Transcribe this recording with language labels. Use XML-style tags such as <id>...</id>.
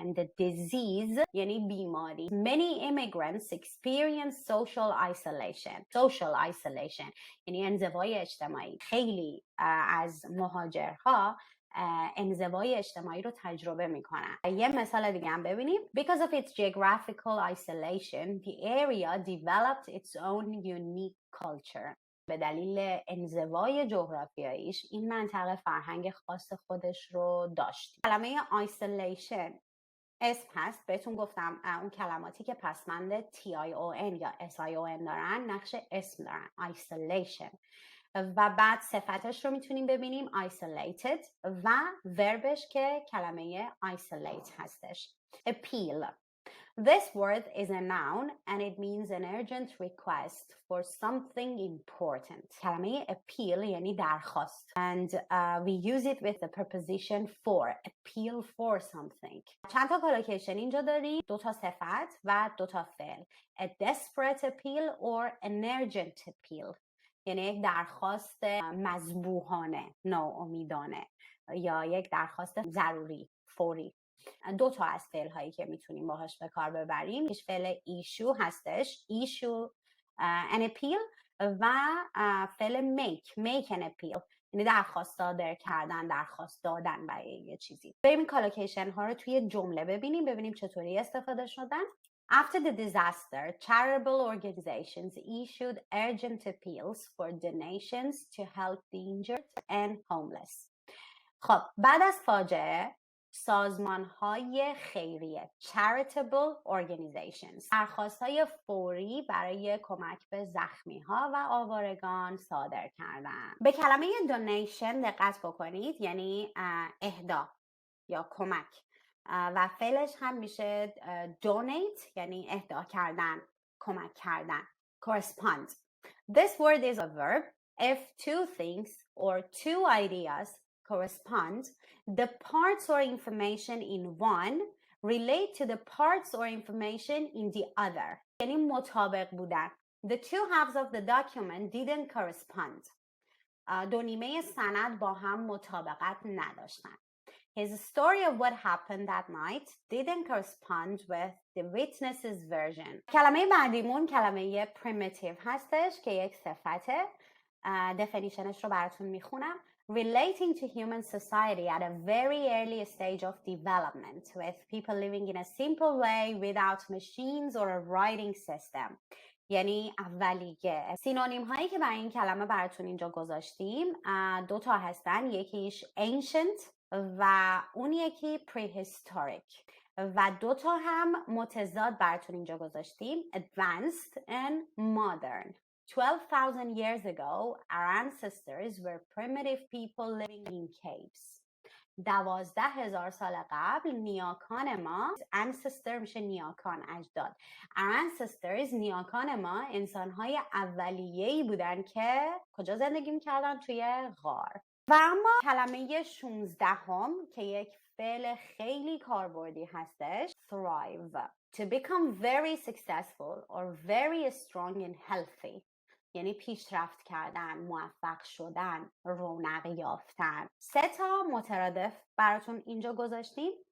<en>And the disease</en> <fa>یعنی بیماری.</fa> <en>Many immigrants experience social isolation. Social isolation</en> <fa>یعنی انزوای اجتماعی. خیلی از مهاجرها انزوای اجتماعی رو تجربه میکنن. یه مثال دیگه هم ببینیم.</fa> <en>Because of its geographical isolation, the area developed its own unique culture.</en> <fa>به دلیل انزوای جغرافیاییش این منطقه فرهنگ خاص خودش رو داشت. کلمه isolation اسم هست. بهتون گفتم اون کلماتی که پسمند TION یا SION دارن نقش اسم دارن. Isolation. و بعد صفتش رو میتونیم ببینیم isolated و وربش که کلمه isolate هستش.</fa> <en>appeal. This word is a noun and it means an urgent request for something important.</en> <fa>کلمه appeal یعنی درخواست.</fa> <en>And we use it with the preposition for. Appeal for something.</en> <fa>چند تا کالوکیشن اینجا داریم. 2 تا صفت و 2 تا فعل.</fa> <en>A desperate appeal or an urgent appeal.</en> <fa>یعنی یک درخواست مذبوحانه، ناامیدانه یا یک درخواست ضروری، فوری. 2 تا از فعل هایی که میتونیم باهاش به کار ببریم، یه فعل issue هستش،</fa> <en>issue an appeal،</en> <fa>و فعل</fa> <en>make an appeal،</en> <fa>یعنی درخواست صادر کردن، درخواست دادن برای یه چیزی. بریم این کالوکیشن ها رو توی جمله ببینیم چطوری استفاده شدن.</fa> <en>After the disaster, charitable organizations issued urgent appeals for donations to help the injured and homeless.</en> <fa>خب بعد از فاجعه سازمان‌های خیریه</fa> <en>charitable organizations</en> <fa>درخواست‌های فوری برای کمک به زخمی‌ها و آوارگان صادر کردن. به کلمه donation دقت بکنید، یعنی اهدا یا کمک، و فعلش هم میشه donate یعنی اهدا کردن، کمک کردن.</fa> <en>correspond. This word is a verb. If 2 things or 2 ideas correspond, the parts or information in one relate to the parts or information in the other.</en> <fa>یعنی مطابق بودن.</fa> <en>The 2 halves of the document didn't correspond.</en> <fa>2 نیمه سند با هم مطابقت نداشتن.</fa> <en>His story of what happened that night didn't correspond with the witness's version.</en> <fa>کلمه بعدیمون کلمه primitive هستش که یک صفته. definitionش رو براتون میخونم.</fa> <en>Relating to human society at a very early stage of development with people living in a simple way without machines or a writing system.</en> <fa>یعنی اولیه. سینونیم هایی که برای این کلمه براتون اینجا گذاشتیم 2 تا هستن، یکیش ancient و اون یکی prehistoric، و 2 تا هم متضاد براتون اینجا گذاشتیم</fa> <en>advanced and modern. 12,000 years ago, our ancestors were primitive people living in caves.</en> <fa>12,000 سال قبل نیاکان ما، ancestor میشه نیاکان، اجداد.</fa> <en>Our ancestors،</en> <fa>نیاکان ما انسان‌های اولیه‌ای بودن که کجا زندگی می‌کردن؟ توی غار. و اما کلمه 16 هم که یک فعل خیلی کاربردی هستش thrive.</fa> <en>To become very successful or very strong and healthy.</en> <fa>یعنی پیشرفت کردن، موفق شدن، رونق یافتن. 3 تا مترادف براتون اینجا گذاشتیم.</fa>